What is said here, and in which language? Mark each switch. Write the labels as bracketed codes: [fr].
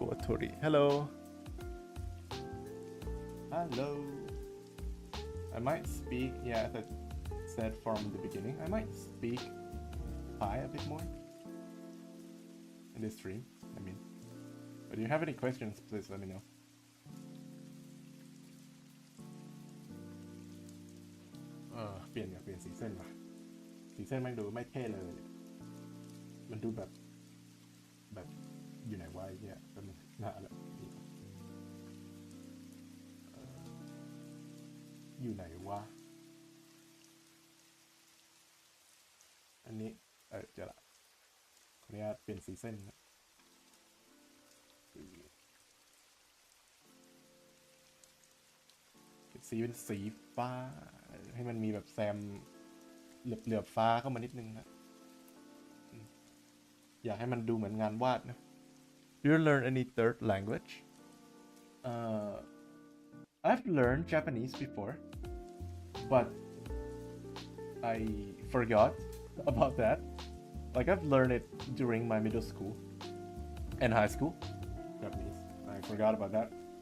[en] Tori. Hello. Hello. I might speak, yeah, as I said from the beginning, I might speak Thai a bit more in this stream. I mean, but if you have any questions, please let me know. [th] เปลี่ยนสีเส้นว่ะสีเส้นมันดูไม่เท่เลย มันดูแบบอยู่ไหนวะเนี่ยเป็นหน้าแล้วอยู่ไหนวะอันนี้เจอละขออนุญาตเปลี่ยนสีเส้นนะ สีเป็นสีฟ้าให้มันมีแบบแซมเหลือบฟ้าเข้ามานิดนึงนะอยากให้มันดูเหมือนงานวาดนะ [en] Do you learn any third language? I've learned Japanese before, but I forgot about that. Like I've learned it during my middle school and high school. Japanese. I forgot about that.